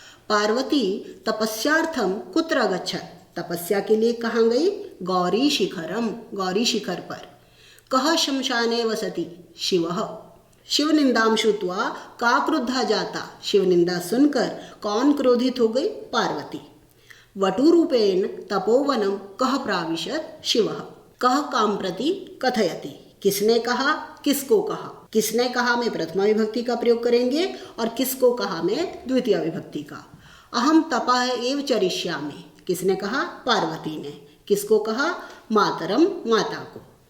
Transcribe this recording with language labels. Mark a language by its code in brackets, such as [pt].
[sa] पार्वती तपस्यार्थम कुत्र गच्छत, [hi] तपस्या के लिए कहाँ गई? [sa] गौरी शिखरम, [hi] गौरी शिखर पर। [sa] कः शमशाने वसति, शिवः। शिव निंदाम श्रुत्वा का क्रुद्धा जाता, [hi] शिव निंदा सुनकर कौन क्रोधित हो गई? पार्वती। [sa] वटुरूपेण तपोवनम कः प्राविशत, शिवः। कः काम प्रति कथयति, [hi] किसने कहा, किसको कहा। किसने कहा में प्रथमा विभक्ति का प्रयोग करेंगे और किसको कहा में द्वितीय विभक्ति का। [sa] अहम तपः एव चरिष्यामि, [hi] किसने कहा? पार्वती ने। किसको कहा? [sa] मातरम, [hi] माता को।